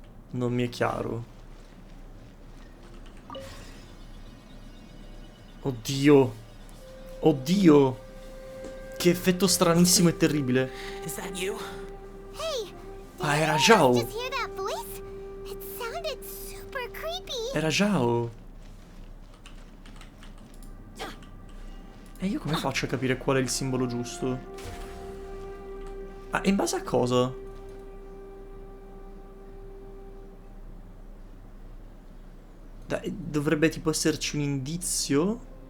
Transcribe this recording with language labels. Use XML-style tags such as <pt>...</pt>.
<it>Non mi è chiaro. Oddio. Oddio. Che effetto stranissimo e terribile.</it> <en>Is that you? Hey.</en> <it>Ah, era</it> <en>Did</en> <it>Zhao.</it> <en>you just hear that voice? It sounded super creepy.</en> <it>Era Zhao. E io come faccio a capire qual è il simbolo giusto? Ah, e in base a cosa? Dai, dovrebbe tipo esserci un indizio?</it>